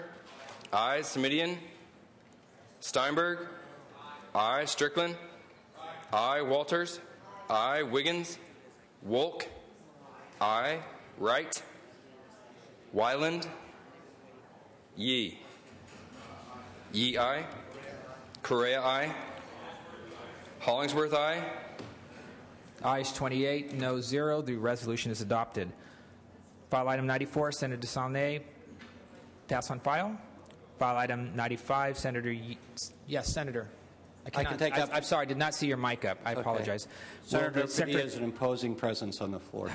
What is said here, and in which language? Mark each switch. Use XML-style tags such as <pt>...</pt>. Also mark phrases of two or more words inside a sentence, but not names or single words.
<en>I. Semidian. Steinberg. I. Strickland. I. Walters. I. Wiggins. Wolk. I. Wright. Wyland. Yee. Yee, aye. Correa, aye. Hollingsworth, aye. Ayes 28, no 0. The resolution is adopted. File item 94, Senator DeSaulnier. Pass on file. File item 95, Senator yes, Senator. I can take up. I'm sorry, I did not see your mic up. I apologize. Senator Padilla is an imposing presence on the floor.</en>